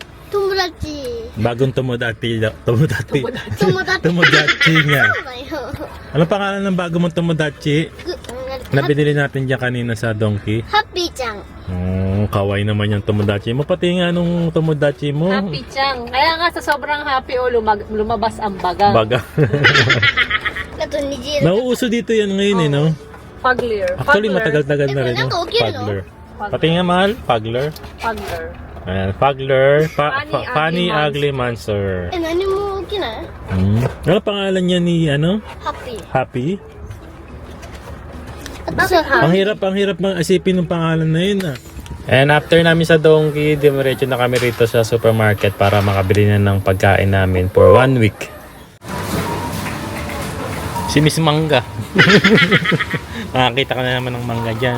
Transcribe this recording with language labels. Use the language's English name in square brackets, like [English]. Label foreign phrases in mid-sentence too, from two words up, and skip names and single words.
[Filipino] Tomodachi. bagong Tomodachi. Tomodachi. Tomodachi. Tomodachi nga. [Japanese] だよ。 [Filipino] Ano pangalan ng bago mong Tomodachi? Na binili natin dyan kanina sa Donkey. [Japanese] ハッピーちゃん。 [Filipino] Oh, kawaii naman yung Tomodachi mo. Pati nga nung Tomodachi mo. Happy Chang. Kaya nga sa sobrang happy lumabas ang baga. Baga. [Japanese] あと虹色。 [Filipino] Nauuso dito yan ngayon eh, no? Pagler. Actually, matagal-tagal na rin. Ano, No? okay, no? Pagler. Pati nga mahal, Pagler. Pagler. Ayan, Pagler. [English] Funny, Funny, ugly ugly monster. [Japanese] 何も起きない [Filipino] Ano pangalan niya ni, ano? [Japanese] ハッピー。 [Filipino] Happy? [Japanese] 私は [Filipino] Ang hirap isipin ng pangalan na yun ah. And after namin sa Donkey, diretso na kami rito sa supermarket para makabili na ng pagkain namin [English] for 1 week. [Filipino] Si Miss Mangga. Nakakita ka na naman ng mangga dyan.